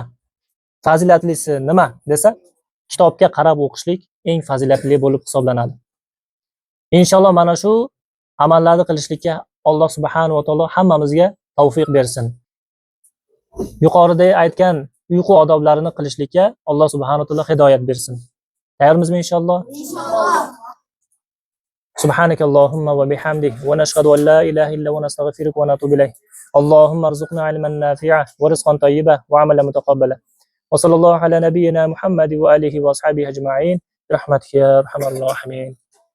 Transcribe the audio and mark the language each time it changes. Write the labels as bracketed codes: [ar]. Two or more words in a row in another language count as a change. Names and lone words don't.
[uz] Fazilatlisi nima desa, kitobga qarab o'qishlik eng fazilatli bo'lib hisoblanadi. Inshaalloh mana shu amallarni qilishlikka Alloh [ar] سبحانه وتعالى [uz] hammamizga tavfiq bersin. Yuqorida aytgan uyqu odoblarini qilishlikka Alloh [ar] سبحانه وتعالى [uz] hidoyat bersin. Tayyormizmi inshaalloh? [ar] سبحانك اللهم وبحمدك ونشهد أن لا إله إلا ونستغفرك ونتوب إليك اللهم ارزقنا علما نافعا ورزقا طيبا وعملا متقبلا وصلى الله على نبينا محمد وآله وأصحابه أجمعين برحمتك يا أرحم الراحمين.